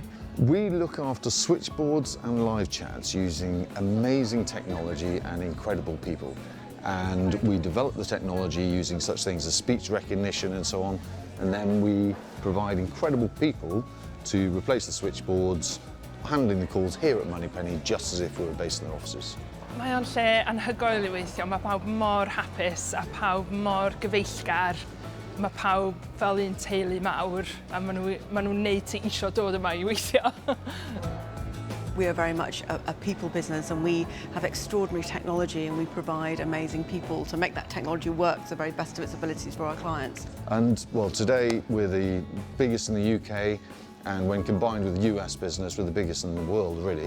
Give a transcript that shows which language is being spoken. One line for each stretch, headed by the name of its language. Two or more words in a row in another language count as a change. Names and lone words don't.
English: We look after switchboards and live chats using amazing technology and incredible people. And we develop the technology using such things as speech recognition and so on, and then we provide incredible people to replace the switchboards, handling the calls here at Moneypenny just as if we were based in their offices.
Welsh: Mae o'n lle anhygoel i weithio, mae pawb mor hapus a pawb mor gyfeillgar. Mae pawb fel un teulu mawr a maen nhw'n neud ti isio dod yma I weithio.
English: We are very much a people business, and we have extraordinary technology, and we provide amazing people to make that technology work to the very best of its abilities for our clients. And well, today we're the biggest in the UK, and when combined with the US business, we're the biggest in the world, really.